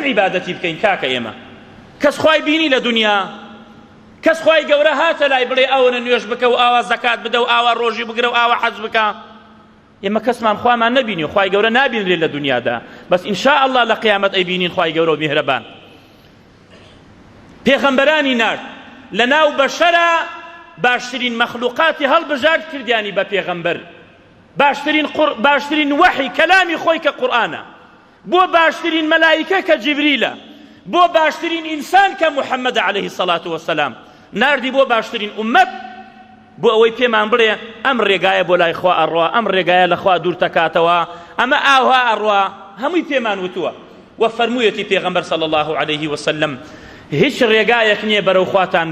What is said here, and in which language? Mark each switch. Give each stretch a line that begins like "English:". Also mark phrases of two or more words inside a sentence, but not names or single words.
Central Kurdish: عیبادەتی بکەین کاکە ئێمە کەس خوای بینی لە دنیا کەس خوای گەورە هاتە لای بڵێ ئەوە نوێژ بکە و ئاوا زەکات بدە و ئاوا ڕۆژی بگرە و ئاوا حەج بکە ئێمە کەسمان خوامان نەبینی و خوای گەورە نابینرێ لە دنیادا بەس
Arabic: ئینشاء الله
Central Kurdish: لە قیامەت ئەیبینین خوای گەورە و میهرەبان پێغەمبەرانی نارد لەناو بەشەرە باشترین مەخلوقاتی هەڵبژارد کردیانی بە پێغەمبەر باشترین وحی کەلامی خۆی کە قورئانە بۆ باشترین مەلایکە کە جیبریلە بۆ باشترین ئینسان کە محەممەد
Arabic: عليه الصلاة والسلام
Central Kurdish: ناردی بۆ باشترین ئومەت بۆ ئەوەی پێمان بڵێ ئەم ڕێگایە بۆ لای خوا ئەڕوا ئەم ڕێگایە لە خوا دوور تەکاتەوە ئەمە ئاوا ئەڕوا هەمووی پێمان وتووە و فەرموویەتی پێغەمبەر
Arabic: صلی الله عليه وسلم
Central Kurdish: هیچ ڕێگایەک نییە بەرەو خواتان